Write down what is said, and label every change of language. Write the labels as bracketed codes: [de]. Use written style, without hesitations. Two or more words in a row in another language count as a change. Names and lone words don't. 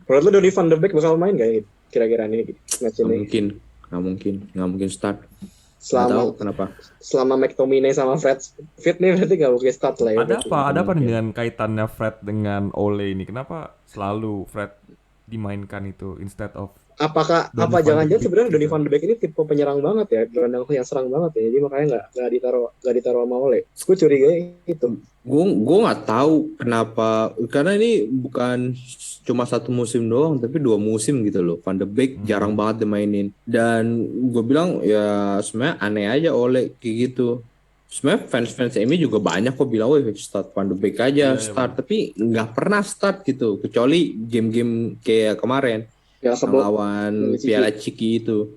[id] menurut lu Donny van de Beek bakal main gak gitu kira-kira nih match Nggak ini? mungkin, nggak mungkin start. Nggak tahu Selama kenapa. McTominay sama Fred fit nih berarti gak mungkin start lah ya. Ada apa nih dengan kaitannya Fred dengan Ole ini? Kenapa selalu Fred dimainkan itu [en] instead of [id] Apakah Donny apa van de jangan-jangan Beek sebenarnya Donny gitu? van de Beek ini tipe penyerang banget ya, gelandang yang serang banget ya, jadi makanya nggak ditaruh sama Ole. Gue curiga itu. Gue nggak tahu kenapa, karena ini bukan cuma 1 musim doang tapi 2 musim gitu loh. Van de Beek jarang banget dimainin dan gue bilang ya sebenarnya aneh aja oleh kayak gitu. Sebenarnya fans MU juga banyak kok bilang, wah start Van de Beek aja start, tapi nggak pernah start gitu kecuali game-game kayak kemarin Ya yang sebelum lawan Piala Ciki itu.